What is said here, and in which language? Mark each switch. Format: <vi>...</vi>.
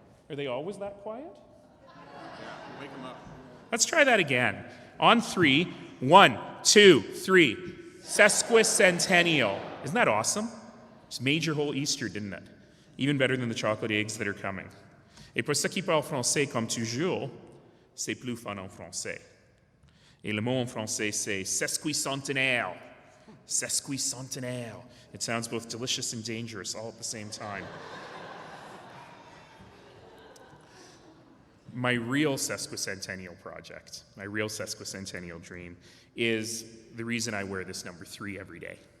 <en>Are they always that quiet? Yeah, wake them up. Let's try that again. On three, 1, 2, 3. Sesquicentennial. Isn't that awesome? Just made your whole Easter, didn't it? Even better than the chocolate eggs that are coming.</en> <fr>Et pour ceux qui parlent français comme toujours, c'est plus fun en français. Et le mot en français, c'est sesquicentenaire. Sesquicentenaire.</fr> <en>It sounds both delicious and dangerous all at the same time. My real sesquicentennial project, my real sesquicentennial dream, is the reason I wear this number 3 every day.</en>